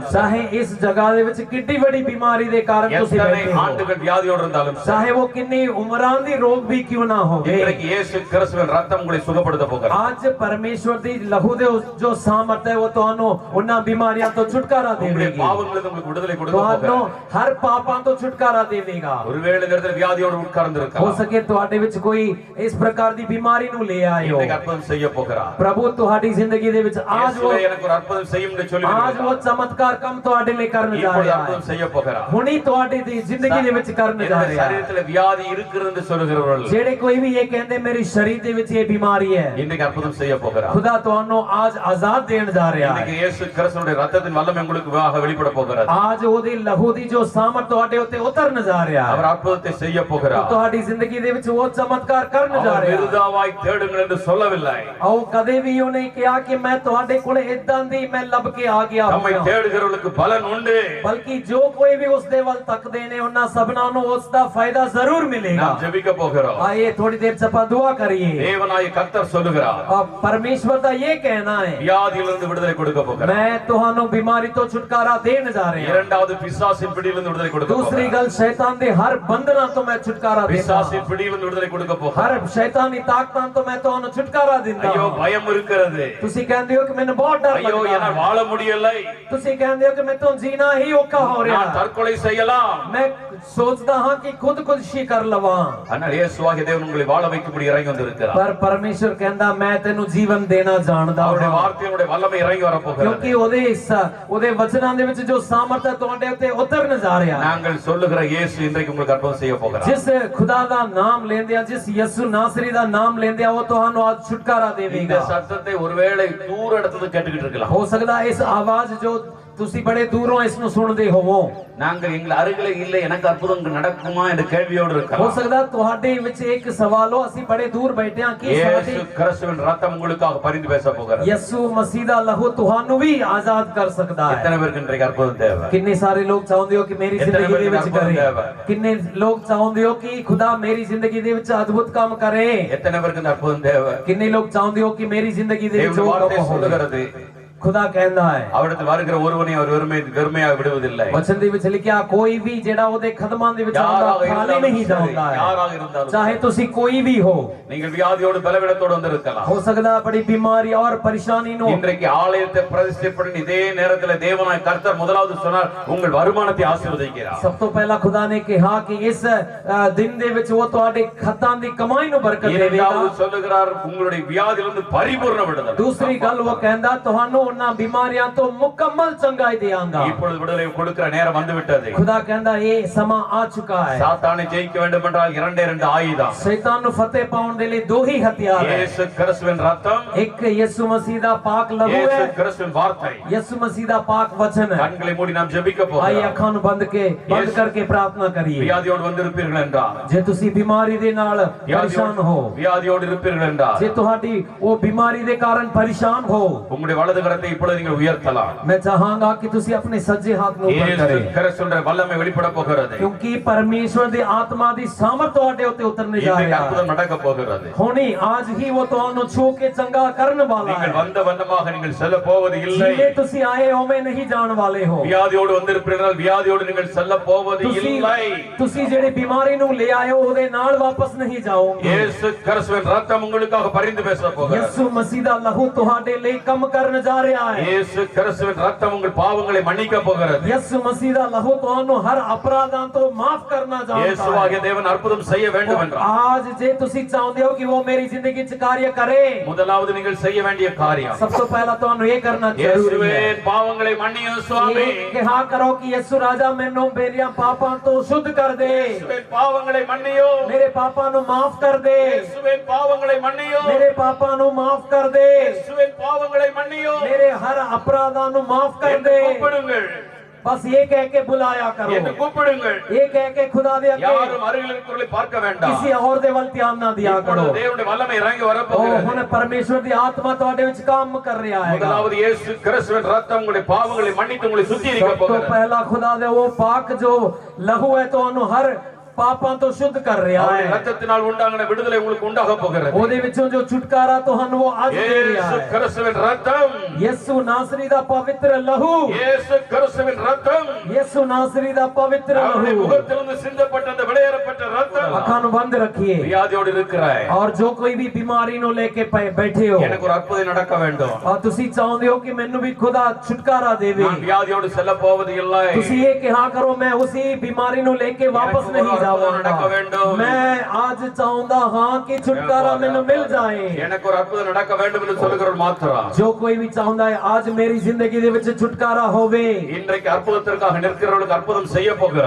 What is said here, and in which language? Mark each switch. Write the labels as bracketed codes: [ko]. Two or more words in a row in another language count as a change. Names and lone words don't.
[pa] ਚਾਹੇ ਇਸ ਜਗ੍ਹਾ ਦੇ ਵਿੱਚ ਕਿੱਡੀ ਵੱਡੀ ਬਿਮਾਰੀ ਦੇ ਕਾਰਨ ਤੁਸੀਂ [ta] எத்தனை [pa] ਬੈਠੇ ਹੋ, [ta] ஆண்டுகள் வியாதியோடு இருந்தாலும் [pa] ਚਾਹੇ ਵੋ ਕਿੰਨੀ ਉਮਰਾਂ ਦੀ ਰੋਗ ਭੀ ਕਿਉਂ ਨਾ ਹੋਵੇ, [ta] இன்றைக்கு இயேசு கிறிஸ்துவின் ரத்தம் உங்களை சுகப்படுத்த போகிறது। [pa] ਅੱਜ ਪਰਮੇਸ਼ਵਰ ਦੀ ਲਹੂ ਦੇ ਜੋ ਸਾਮਰਥ ਹੈ ਵੋ ਤੁਹਾਨੂੰ ਉਹਨਾਂ ਬਿਮਾਰੀਆਂ ਤੋਂ ਛੁਟਕਾਰਾ [ta] உங்களுடைய [pa] ਦੇਵੇਗੀ, [ta] பாவங்களுக்கு உங்களுக்கு விடுதலை கொடுக்க [pa] ਤੁਹਾਨੂੰ [ta] போகிறது। [pa] ਹਰ ਪਾਪਾਂ ਤੋਂ ਛੁਟਕਾਰਾ ਦੇਵੇਗਾ। [ta] ஒருவேளை இந்த இடத்துல வியாதியோடு உட்கார்ந்து [pa] हो [ta] இருக்கலாம், [pa] सके ਤੁਹਾਡੇ ਵਿੱਚ ਕੋਈ ਇਸ ਪ੍ਰਕਾਰ ਦੀ ਬਿਮਾਰੀ ਨੂੰ ਲੈ ਆਇਓ, [ta] இன்றைக்கு அற்புதம் செய்ய போகிறார்। [pa] प्रभु ਤੁਹਾਡੀ ਜ਼ਿੰਦਗੀ ਦੇ ਵਿੱਚ ਅੱਜ ਵੋ [ta] இயேசுவே எனக்கு ஒரு அற்புதம் செய்யும் என்று சொல்லி [pa] ਅੱਜ ਵੋ ਚਮਤਕਾਰ ਕੰਮ ਤੁਹਾਡੇ ਲਈ ਕਰਨ ਜਾ [ta] இப்பொழுது [pa] ਰਿਹਾ [ta] அற்புதம் [pa] है, [ta] செய்ய போகிறார்। [pa] ਹੁਣੀ ਤੁਹਾਡੀ ਦੀ ਜ਼ਿੰਦਗੀ ਦੇ ਵਿੱਚ ਕਰਨ ਜਾ [ta] என்னுடைய [pa] ਰਿਹਾ है। [ta] சரீரத்துல வியாதி இருக்கிறது என்று சொல்கிறவர்கள் [pa] ਜਿਹੜੇ ਕੋਈ ਵੀ ਇਹ ਕਹਿੰਦੇ ਮੇਰੀ ਸਰੀਰ ਦੇ ਵਿੱਚ ਇਹ ਬਿਮਾਰੀ ਹੈ, [ta] இன்றைக்கு அற்புதம் செய்ய போகிறார்। [pa] खुदा ਤੁਹਾਨੂੰ ਅੱਜ ਆਜ਼ਾਦ ਦੇਣ ਜਾ ਰਿਹਾ [ta] இன்றைக்கு [pa] ਹੈ। [ta] இயேசு கிறிஸ்துவின் ரத்தத்தின் வல்லமை உங்களுக்கு வெளிப்பட போகிறது। [pa] आज ਉਹਦੀ ਲਹੂ ਦੀ ਜੋ ਸਾਮਰਥ ਤੁਹਾਡੇ ਉੱਤੇ ਉਤਰਨ ਜਾ ਰਿਹਾ [ta] அவர் [pa] ਹੈ, [ta] அற்புதத்தை செய்ய போகிறார்। [pa] ਤੁਹਾਡੀ ਜ਼ਿੰਦਗੀ ਦੇ ਵਿੱਚ ਉਹ ਚਮਤਕਾਰ ਕਰਨ ਜਾ [ta] அவர் [pa] ਰਿਹਾ ਹੈ। [ta] விருதாவாய் தேடுங்கள் என்று சொல்லவில்லை, [pa] ਆਓ ਕਦੇ ਵੀ ਉਹਨੇ ਕਿਹਾ ਕਿ ਮੈਂ ਤੁਹਾਡੇ ਕੋਲ ਇਦਾਂ ਦੀ ਮੈਂ ਲੱਭ ਕੇ ਆ ਗਿਆ [ta] நம்மை [pa] ਹਾਂ, [ta] தேடுகிறவர்களுக்கு பலன் உண்டு। [pa] ਬਲਕਿ ਜੋ ਕੋਈ ਵੀ ਉਸ ਦੇ ਵੱਲ ਤੱਕਦੇ ਨੇ ਉਹਨਾਂ ਸਭਨਾਂ ਨੂੰ ਉਸ ਦਾ ਫਾਇਦਾ ਜ਼ਰੂਰ ਮਿਲੇਗਾ। [ta] நாம் ஜெபிக்க போகிறோம்। [hi] आइए थोड़ी देर से ਆਪਾਂ दुआ करिए। [ta] தேவனாய் கர்த்தர் சொல்லுகிறார், [hi] परमेश्वर का ये कहना है [ta] வியாதியிலிருந்து விடுதலை கொடுக்க போகிறார்। [hi] मैं ਤੁਹਾਨੂੰ बीमारी तो छुटकारा देने जा रहे हैं। [ta] இரண்டாவது பிசாசின் பிடியிலிருந்து விடுதலை கொடுக்க [pa] दूसरी [ta] போகிறார்। [pa] ਗੱਲ ਸ਼ੈਤਾਨ ਦੇ ਹਰ ਬੰਧਨਾਂ ਤੋਂ ਮੈਂ ਛੁਟਕਾਰਾ ਦੇਤਾ [ta] பிசாசின் பிடியிலிருந்து விடுதலை கொடுக்க [pa] हर [ta] போகிறார்। [pa] ਸ਼ੈਤਾਨੀ ਤਾਕਤਾਂ ਤੋਂ ਮੈਂ ਤੁਹਾਨੂੰ ਛੁਟਕਾਰਾ ਦਿੰਦਾ [ta] ஐயோ [pa] हां। [ta] பயம் இருக்கிறது, [pa] ਤੁਸੀਂ ਕਹਿੰਦੇ ਹੋ ਕਿ ਮੈਨੂੰ ਬਹੁਤ ਡਰ [ta] ஐயோ [pa] ਲੱਗਦਾ [ta] என்னால் [pa] है, [ta] வாழ முடியலை, [pa] ਤੁਸੀਂ ਕਹਿੰਦੇ ਹੋ ਕਿ ਮੈਥੋਂ ਜੀਣਾ ਹੀ ਔਖਾ ਹੋ ਰਿਹਾ [ta] நான் [pa] है, [ta] தற்கொலை செய்யலாம்। [pa] ਮੈਂ ਸੋਚਦਾ ਹਾਂ ਕਿ ਖ਼ੁਦਕੁਸ਼ੀ ਕਰ ਲਵਾਂ, [ta] ஆனால் இயேசுவாகிய தேவன் உங்களை வாழ வைக்கும்படி இறங்கி வந்திருக்கிறார்। [pa] ਪਰ ਪਰਮੇਸ਼ਵਰ ਕਹਿੰਦਾ ਮੈਂ ਤੈਨੂੰ ਜੀਵਨ ਦੇਣਾ ਜਾਣਦਾ [ta] அவருடைய [pa] ਹਾਂ, [ta] வார்த்தையினுடைய வல்லமை இறங்கி வர போகிறது। [pa] क्योंकि ਉਹਦੇ ਵਚਨਾਂ ਦੇ ਵਿੱਚ ਜੋ ਸਾਮਰਥ ਹੈ ਤੁਹਾਡੇ ਉੱਤੇ ਉਤਰਨ ਜਾ ਰਿਹਾ ਹੈ। [ta] நாங்கள் சொல்லுகிற இயேசு இன்றைக்கு உங்களுக்கு அற்புதம் செய்ய போகிறார்। [pa] ਜਿਸ ਖ਼ੁਦਾ ਦਾ ਨਾਮ ਲੈਂਦੇ ਆ, जिस ਯਿਸੂ ਨਾਸਰੀ ਦਾ ਨਾਮ ਲੈਂਦੇ ਆ, ਉਹ ਤੁਹਾਨੂੰ ਅੱਜ ਛੁਟਕਾਰਾ [ta] இந்த [pa] ਦੇਵੇਗਾ। [ta] சத்தத்தை ஒருவேளை தூர இடத்துல கேட்டுக்கிட்டு இருக்கலாம், [pa] ਹੋ ਸਕਦਾ ਇਸ ਆਵਾਜ਼ ਜੋ ਤੁਸੀਂ ਬੜੇ ਦੂਰੋਂ ਇਸ ਨੂੰ ਸੁਣਦੇ ਹੋਵੋ, [ta] நாங்கள் எங்கள் அருகிலே இல்லை எனக்கு அற்புதம் நடக்குமா என்ற கேள்வியோடு [pa] हो [ta] இருக்கலாம்। [pa] सकदा ਤੁਹਾਡੇ ਵਿੱਚ ਇੱਕ ਸਵਾਲ ਹੋ, ਅਸੀਂ ਬੜੇ ਦੂਰ ਬੈਠੇ ਹਾਂ ਕਿ [ta] இயேசு கிறிஸ்துவின் ரத்தம் உங்களுக்காக பரிந்து பேச போகிறது। [pa] ਯਿਸੂ ਮਸੀਹ ਦਾ ਲਹੂ ਤੁਹਾਨੂੰ ਵੀ ਆਜ਼ਾਦ ਕਰ ਸਕਦਾ ਹੈ। [ta] எத்தனை பேருக்கு இன்றைக்கு அற்புதம் தேவை? [pa] ਕਿੰਨੇ ਸਾਰੇ ਲੋਕ ਚਾਹੁੰਦੇ ਹੋ ਕਿ ਮੇਰੀ ਜ਼ਿੰਦਗੀ ਦੇ ਵਿੱਚ ਕਰੇ, ਕਿੰਨੇ ਲੋਕ ਚਾਹੁੰਦੇ ਹੋ ਕਿ ਖੁਦਾ ਮੇਰੀ ਜ਼ਿੰਦਗੀ ਦੇ ਵਿੱਚ ਅਦਭੁਤ ਕੰਮ ਕਰੇ, [ta] எத்தனை பேருக்கு இந்த அற்புதம் தேவை? [pa] ਕਿੰਨੇ ਲੋਕ ਚਾਹੁੰਦੇ ਹੋ ਕਿ ਮੇਰੀ ਜ਼ਿੰਦਗੀ ਦੇ ਵਿੱਚ [ta] தேவனுடைய [pa] ਉਹ [ta] வார்த்தை [pa] ਕੰਮ ਹੋਵੇ। [ta] சொல்லுகிறது, [hi] खुदा कहता है [ta] அவரிடத்தில் வருகிற ஒருவனை அவர் வெறுமையாக விடுவதில்லை। [pa] वचन ਦੇ ਵਿੱਚ ਲਿਖਿਆ ਕੋਈ ਵੀ ਜਿਹੜਾ ਉਹਦੇ ਖਦਮਾਂ ਦੇ ਵਿੱਚ ਆਉਂਦਾ ਖਾਲੀ ਨਹੀਂ ਜਾਂਦਾ ਹੈ, [ta] யாராக இருந்தாலும் [pa] चाहे ਤੁਸੀਂ ਕੋਈ ਵੀ ਹੋ। [ta] நீங்கள் வியாதியோடு பலவீனத்தோடு வந்திருக்கலாம், [hi] हो सकता बड़ी बीमारी और परेशानी नो। [ta] இன்றைக்கு ஆலயத்தை பிரதிஷ்டை பண்ணி இதே நேரத்தில் தேவனாய் கர்த்தர் முதலாவது சொன்னார் உங்கள் வருமானத்தை ஆசீர்வதிக்கிறார்। [pa] ਸਭ ਤੋਂ ਪਹਿਲਾ ਖ਼ੁਦਾ ਨੇ ਕਹਾ ਕਿ ਇਸ ਦਿਨ ਦੇ ਵਿੱਚ ਉਹ ਤੁਹਾਡੇ ਖੱਤਾਂ ਦੀ ਕਮਾਈ ਨੂੰ ਬਰਕਤ ਦੇਵੇਗਾ। [ta] இரண்டாவது சொல்லுகிறார் உங்களுடைய வியாதியிலிருந்து பரிபூர்ண விடுதலை। [pa] ਦੂਸਰੀ ਗੱਲ ਵੋ ਕਹਿਤਾ ਤੁਹਾਨੂੰ ਉਹਨਾਂ ਬਿਮਾਰੀਆਂ ਤੋਂ ਮੁਕੰਮਲ ਚੰਗਾਈ ਦੇਵਾਂਗਾ। [ta] இப்பொழுது விடுதலை கொடுக்கிற நேரம் வந்து விட்டது। [pa] ਖ਼ੁਦਾ ਕਹਿਤਾ ਇਹ ਸਮਾਂ ਆ ਚੁੱਕਾ है। [ta] சாத்தானை ஜெயிக்க வேண்டும் என்றால் இரண்டு ஆயுதம், [pa] शैतान ਨੂੰ ਫਤਿਹ ਪਾਉਣ ਦੇ ਲਈ ਦੋ ਹੀ ਹਥਿਆਰ ਹੈ, [ta] இயேசு கிறிஸ்துவின் ரத்தம், [pa] ਇੱਕ ਯਿਸੂ ਮਸੀਹ ਦਾ ਪਾਕ ਲਹੂ [ta] இயேசு [pa] है, [ta] கிறிஸ்துவின் வார்த்தை। [pa] यीशु मसीह ਦਾ ਪਾਕ ਵਚਨ ਹੈ। [ta] கண்களை மூடி நாம் ஜெபிக்க [pa] आइए [ta] போகிறோம்। [pa] ਅੱਖਾਂ ਨੂੰ ਬੰਦ ਕਰਕੇ ਪ੍ਰਾਰਥਨਾ ਕਰੀਏ। [ta] வியாதியோடு வந்திருப்பீர்கள் என்றால், [pa] ਜੇ ਤੁਸੀਂ ਬਿਮਾਰੀ ਦੇ ਨਾਲ ਪਰੇਸ਼ਾਨ ਹੋ, [ta] வியாதியோடு இருப்பீர்கள் என்றால், [pa] ਜੇ ਤੁਹਾਡੀ ਉਹ ਬਿਮਾਰੀ ਦੇ ਕਾਰਨ ਪਰੇਸ਼ਾਨ ਹੋ, [ta] உங்களுடைய வலது கரத்தை இப்பொழுது நீங்கள் உயர்த்தலாம்। [pa] ਮੈਂ ਚਾਹਾਂਗਾ ਕਿ ਤੁਸੀਂ ਆਪਣੇ ਸੱਜੇ ਹੱਥ ਨੂੰ ਉੱਪਰ [ta] இயேசு [pa] ਕਰੇ, [ta] கிறிஸ்துவின் வல்லமை வெளிப்பட போகிறது। [pa] ਕਿਉਂਕਿ ਪਰਮੇਸ਼ਵਰ ਦੀ ਆਤਮਾ ਦੀ ਸਾਮਰਥ ਤੁਹਾਡੇ ਉੱਤੇ ਉਤਰਨੇ ਜਾ [ta] இன்றைக்கு [pa] ਰਿਹਾ है। [ta] அற்புதம் நடக்க போகிறது। [pa] ਹੁਣੀ ਅੱਜ ਹੀ ਵੋ ਤੁਹਾਨੂੰ ਛੂ ਕੇ ਚੰਗਾ ਕਰਨ ਵਾਲਾ [ta] நீங்கள் [pa] है। [ta] வந்த வண்ணமாக நீங்கள் செல்ல போவது இல்லை। [pa] ਜਿਵੇਂ ਤੁਸੀਂ ਆਏ ਹੋਵੇਂ ਨਹੀਂ ਜਾਣ ਵਾਲੇ ਹੋ। [ta] வியாதியோடு வந்திருப்பீர்கள், வியாதியோடு நீங்கள் செல்ல போவது இல்லை। [pa] ਤੁਸੀਂ ਜਿਹੜੇ ਬਿਮਾਰੀ ਨੂੰ ਲੈ ਆਏ ਹੋ ਉਹਦੇ ਨਾਲ ਵਾਪਸ ਨਹੀਂ ਜਾਓਗੇ। [ta] இயேசு கிறிஸ்துவின் ரத்தம் உங்களுக்காக பரிந்து பேச போகிறது। [pa] ਯਿਸੂ ਮਸੀਹ ਦਾ ਲਹੂ ਤੁਹਾਡੇ ਲਈ ਕੰਮ ਕਰਨ ਜਾ ਰਿਹਾ ਹੈ। [ta] இயேசு கிறிஸ்துவின் ரத்தம் உங்கள் பாவங்களை மன்னிக்க போகிறது। [pa] ਯਿਸੂ ਮਸੀਹ ਦਾ ਲਹੂ ਤੁਹਾਨੂੰ ਹਰ ਅਪਰਾਧਾਂ ਤੋਂ ਮਾਫ ਕਰਨਾ ਚਾਹੁੰਦਾ ਹੈ। [ta] இயேசுவாகிய தேவன் அற்புதம் செய்ய வேண்டும் என்றால், [pa] आज ਜੇ ਤੁਸੀਂ ਚਾਹੁੰਦੇ ਹੋ ਕਿ ਉਹ ਮੇਰੀ ਜ਼ਿੰਦਗੀ 'ਚ ਕਾਰਜ ਕਰੇ, [ta] முதலாவது நீங்கள் செய்ய வேண்டிய காரியம், [pa] ਸਭ ਤੋਂ ਪਹਿਲਾਂ ਤੁਹਾਨੂੰ ਇਹ ਕਰਨਾ ਜ਼ਰੂਰੀ [ta] இயேசுவே [pa] ਹੈ। [ta] பாவங்களை மன்னியும் சுவாமி। [pa] ਇਹ ਕਿਹਾ ਕਰੋ ਕਿ ਯਿਸੂ ਰਾਜਾ ਮੈਨੂੰ ਮੇਰੀਆਂ ਪਾਪਾਂ ਤੋਂ ਸ਼ੁੱਧ ਕਰ ਦੇ, [ta] இயேசுவே பாவங்களை மன்னியும், [pa] ਮੇਰੇ ਪਾਪਾਂ ਨੂੰ ਮਾਫ ਕਰ ਦੇ, [ta] இயேசுவே பாவங்களை மன்னியும், [pa] ਮੇਰੇ ਪਾਪਾਂ ਨੂੰ ਮਾਫ ਕਰ ਦੇ, [ta] இயேசுவே பாவங்களை மன்னியும் [pa] ਮੇਰੇ ਹਰ ਅਪਰਾਧਾਂ ਨੂੰ ਮਾਫ ਕਰ [ta] என்று [pa] ਦੇ। [ta] கூப்பிடுங்கள்। [hi] बस ये कह के बुलाया करो, [ta] என்று கூப்பிடுங்கள். [pa] ਯੇ ਕਹਿ ਕੇ ਖ਼ੁਦਾ ਦੇ ਅੱਗੇ [ta] யாரும் அருகில் இருக்கிறவர்களை பார்க்க வேண்டாம். [pa] ਕਿਸੀ ਔਰ ਦੇ ਵੱਲ ਧਿਆਨ ਨਾ ਦਿਆ ਕਰੋ। [ta] இப்பொழுது தேவனுடைய வல்லமை இறங்கி [pa] ओ [ta] வரப்போகிறது. [pa] ਹੁਣ ਪਰਮੇਸ਼ਵਰ ਦੀ ਆਤਮਾ ਤੁਹਾਡੇ ਵਿੱਚ ਕੰਮ ਕਰ ਰਿਹਾ ਹੈ। [ta] முதலாவது இயேசு கிறிஸ்துவின் ரத்தம் உங்களுடைய பாவங்களை மன்னித்து உங்களை சுத்திகரிக்க [pa] ਸਭ ਤੋਂ [ta] போகிறது. [pa] ਪਹਿਲਾ ਖ਼ੁਦਾ ਦੇ ਵੋ ਪਾਕ ਜੋ ਲਹੂ ਹੈ ਤੋ ਉਹਨੂੰ ਹਰ ਪਾਪਾਂ ਤੋਂ ਸ਼ੁੱਧ ਕਰ ਰਿਹਾ [ta] அவருடைய [pa] है। [ta] ரத்தத்தினால் உண்டான விடுதலை உங்களுக்கு உண்டாக போகிறது. [pa] ਉਹਦੇ ਵਿੱਚੋਂ ਜੋ ਛੁਟਕਾਰਾ ਤੁਹਾਨੂੰ ਵੋ ਅੱਜ ਦੇ ਰਿਹਾ [ta] இயேசு [pa] है। [ta] கிறிஸ்துவின் ரத்தம், [pa] ਯਿਸੂ ਨਾਸਰੀ ਦਾ ਪਵਿੱਤਰ ਲਹੂ, [ta] இயேசு கிறிஸ்துவின் ரத்தம், [pa] ਯਿਸੂ ਨਾਸਰੀ ਦਾ ਪਵਿੱਤਰ [ta] அவருடைய [pa] ਲਹੂ [ta] முகத்திலிருந்து சிந்தப்பட்ட அந்த விளையாடப்பட்ட ரத்தம். [pa] ਅੱਖਾਂ ਨੂੰ ਬੰਦ ਰੱਖिए। [ta] வியாதியோடு இருக்கிறாய், [pa] ਔਰ ਜੋ ਕੋਈ ਭੀ ਬਿਮਾਰੀ ਨੂੰ ਲੈਕੇ ਬੈਠੇ ਹੋ [ta] எனக்கு ஒரு அற்புதம் நடக்க வேண்டும், [pa] और ਤੁਸੀਂ ਚਾਹੁੰਦੇ ਹੋ कि ਮੈਨੂੰ ਭੀ ਖ਼ੁਦਾ ਛੁਟਕਾਰਾ ਦੇਵੇ, [ta] நான் வியாதியோடு செல்ல போவது இல்லை, [pa] ਤੁਸੀਂ ਯੇ ਕਹਾ ਕਰੋ ਮੈਂ ਉਸੀ ਬਿਮਾਰੀ ਨੂੰ ਲੈਕੇ ਵਾਪਸ [ta] எனக்கு [pa] नहीं [ta] ஒரு அற்புதம் நடக்க [pa] जाऊंगा। [ta] வேண்டும், [pa] ਮੈਂ ਅੱਜ ਚਾਹੂੰਗਾ ਹਾਂ ਕਿ ਛੁਟਕਾਰਾ ਮੈਨੂੰ ਮਿਲ ਜਾਏ। [ta] எனக்கு ஒரு அற்புதம் நடக்க வேண்டும் என்று சொல்லுகிறவர்கள் மாத்திரம் [pa] ਜੋ ਕੋਈ ਭੀ ਚਾਹਤਾ ਹੈ ਅੱਜ ਮੇਰੀ ਜ਼ਿੰਦਗੀ ਦੇ ਵਿੱਚ ਛੁਟਕਾਰਾ ਹੋਵੇ, [ta] இன்றைக்கு அற்புதத்திற்காக நிற்கிறவர்களுக்கு அற்புதம் செய்ய போகிறார்.